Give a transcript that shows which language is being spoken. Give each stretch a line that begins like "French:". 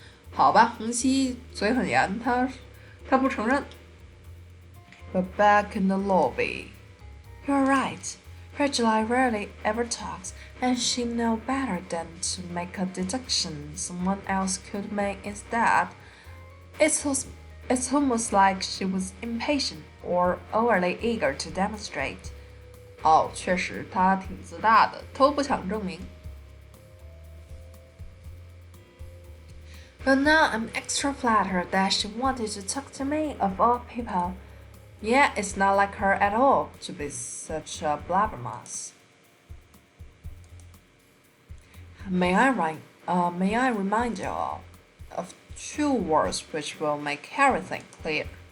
Chinese: 好吧，红旗嘴很严，他不承认。
English: But back in the lobby. You're right. Red July rarely ever talks, and she know better than to make a deduction someone else could make instead. It's almost like she was impatient or overly eager to demonstrate.
Chinese: 哦，确实，她挺自大的，都不想证明。
English: But now I'm extra flattered that she wanted to talk to me of all people. Yeah, it's not like her at all to be such a blabbermouth. May I remind you all of two words which will make everything clear.